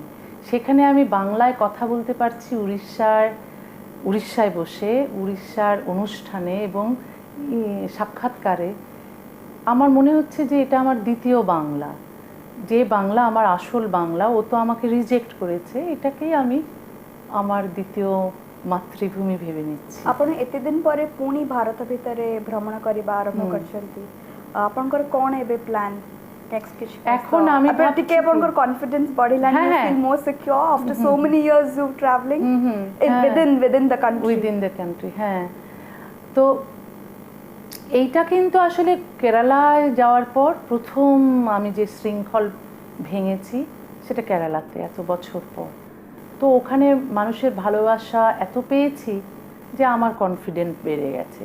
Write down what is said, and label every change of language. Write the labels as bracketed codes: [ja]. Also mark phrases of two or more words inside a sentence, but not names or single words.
[bn] সেখানে আমি বাংলায় কথা বলতে পারছি উড়িষ্যায় বসে, উড়িষ্যার অনুষ্ঠানে এবং সাক্ষাৎকারে। আমার মনে হচ্ছে যে এটা আমার দ্বিতীয় বাংলা, যে বাংলা আমার আসল বাংলা ও তো আমাকে রিজেক্ট করেছে, এটাকেই আমি আমার দ্বিতীয় মাতৃভূমি ভেবে নিচ্ছি। [or] ଆପଣ ଏତେ ଦିନ ପରେ ପୁଣି ଭାରତ ଭିତରେ ଭ୍ରମଣ କରିବା ଆରମ୍ଭ କରିଛନ୍ତି, ଆପଣଙ୍କର କ'ଣ ଏବେ [en] plan next? [or] କିଛି [bn] এখন আমি [or] ଟିକେ ଆପଣଙ୍କର କନଫିଡେନ୍ସ ବଢିଲାଣି, [en] you feel more secure after so many years of traveling within the country? within the country, [bn] হ্যাঁ। তো এইটা কিন্তু আসলে কেরালায় যাওয়ার পর প্রথম আমি যে শৃঙ্খল ভেঙেছি সেটা কেরালাতে, এত বছর পর। তো ওখানে মানুষের ভালোবাসা এত পেয়েছি যে আমার কনফিডেন্ট বেড়ে গেছে।